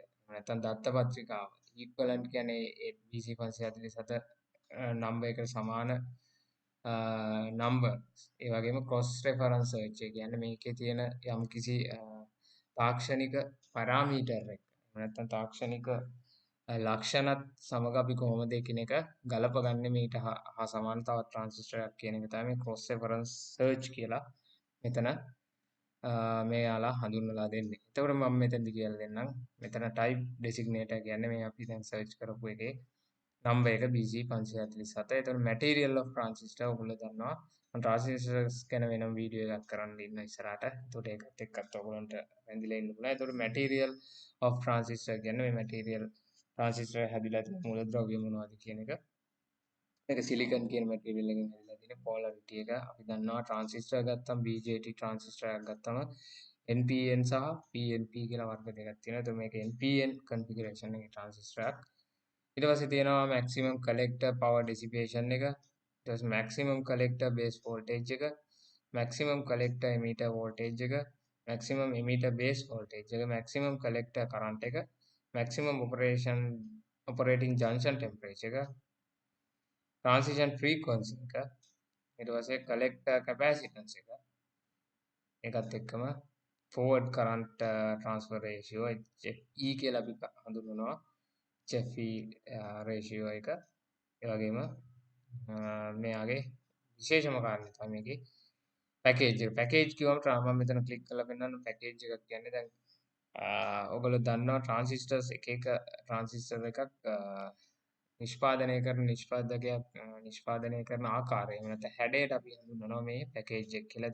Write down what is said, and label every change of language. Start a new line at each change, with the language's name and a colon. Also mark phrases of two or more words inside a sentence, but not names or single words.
Sinhala: නැත්නම් දත්ත පත්‍රිකාව. equivalent කියන්නේ ඒ BC 547 number එකට සමාන numbers ඒ වගේම
English: cross reference search
Sinhala: එක කියන්නේ මේකේ තියෙන යම්කිසි තාක්ෂණික පැරාමීටර් එක නැත්නම් තාක්ෂණික ලක්ෂණත් සමග අපි කොහොමද එකිනෙක ගලපගන්නේ මේට හා සමාන තවත් ට්‍රාන්සිස්ටර් එකක් කියන එක තමයි මේ
English: cross reference search
Sinhala: කියලා මෙතන මේ යාලා හඳුන්වලා දෙන්නේ. එතකොට මම මෙතනදි කියලා දෙන්නම්. මෙතන
English: type designator
Sinhala: කියන්නේ මේ අපි දැන් search කරපු එකේ number එක BC 547. එතකොට
English: material of transistor
Sinhala: ඔයගොල්ලෝ දන්නවා. මම transistors ගැන වෙනම වීඩියෝ එකක් කරන්න ඉන්න ඉස්සරහට. එතකොට ඒකත් එක්කත් ඔයගොල්ලන්ට වැඳිලා ඉන්න පුළුවන්. එතකොට
English: material of transistor
Sinhala: කියන්නේ මේ
English: material transistor
Sinhala: හැදිලා තියෙන මූලද්‍රව්‍ය මොනවද කියන එක. මේක silicon කියන material එකෙන් හැදිලා තියෙන්නේ polarity එක. අපි දන්නවා transistor ගත්තම
English: BJT transistor
Sinhala: එකක් ගත්තම NPN සහ PNP කියලා වර්ග දෙකක් තියෙනවා. එතකොට මේක
English: NPN configuration
Sinhala: එකේ transistor එකක්. ඊට පස්සේ තියෙනවා
English: maximum collector power dissipation
Sinhala: එක. ඊට පස්සේ
English: maximum collector base voltage
Sinhala: එක,
English: maximum collector emitter voltage
Sinhala: එක,
English: maximum emitter base voltage
Sinhala: එක,
English: maximum collector current
Sinhala: එක,
English: maximum operating junction temperature
Sinhala: එක,
English: transition frequency
Sinhala: එක, ඊට පස්සේ
English: collector capacitance
Sinhala: එක, ඒකත් එක්කම
English: forward current transfer ratio HFE
Sinhala: කියලා අපි හඳුන්වනවා.
English: HFE ratio
Sinhala: එක. ඒ වගේම මෙයාගේ විශේෂම කාරණේ තමයි මේකේ පැකේජ් එක. පැකේජ් කිව්වම මම මෙතන ක්ලික් කරලා පෙන්නන්න පැකේජ් එකක් කියන්නේ දැන් ඔයගොල්ලෝ දන්නවා ට්‍රාන්සිස්ටර්ස් එක ට්‍රාන්සිස්ටර් එකක් නිෂ්පාදනය කරන නිෂ්පාදනය කරන ආකාරය එහෙම නැත්නම් හැඩයට අපි හඳුන්වනවා මේ පැකේජ් එක කියලා.